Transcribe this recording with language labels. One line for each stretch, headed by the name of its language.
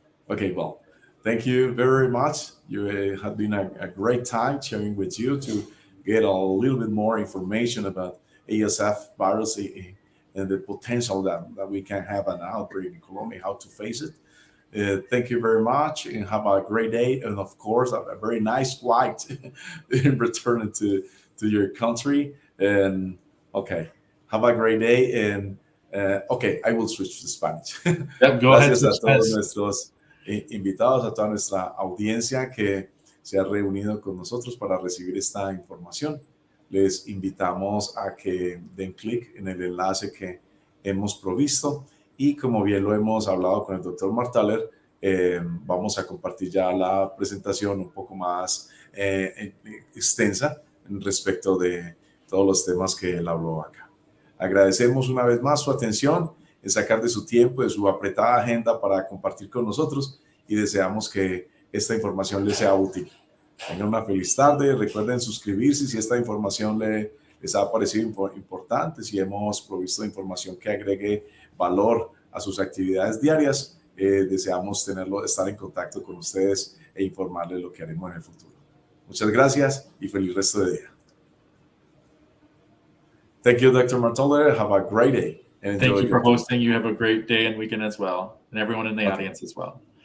English: Okay, well, thank you very much. You have been a great time sharing with you to get a little bit more information about ASF virus and the potential that we can have an outbreak in Colombia, how to face it. Thank you very much and have a great day. And of course, a very nice flight in returning to your country. And okay, have a great day. And okay, I will switch to Spanish. Yep, go ahead.
Spanish: Gracias a todos nuestros invitados, a toda nuestra audiencia que se ha reunido con nosotros para recibir esta información. Les invitamos a que den clic en el enlace que hemos provisto y como bien lo hemos hablado con el doctor Marthaler, vamos a compartir ya la presentación un poco más extensa respecto de todos los temas que él habló acá. Agradecemos una vez más su atención en sacar de su tiempo, de su apretada agenda para compartir con nosotros y deseamos que esta información les sea útil. Tengan una feliz tarde. Recuerden suscribirse si esta información les ha parecido importante, si hemos provisto información que agregue valor a sus actividades diarias. Deseamos estar en contacto con ustedes e informarles lo que haremos en el futuro. Muchas gracias y feliz resto de día.
English: Thank you, Dr. Marthaler. Have a great day. Thank you for hosting. You have a great day and weekend as well. And everyone in the audience as well.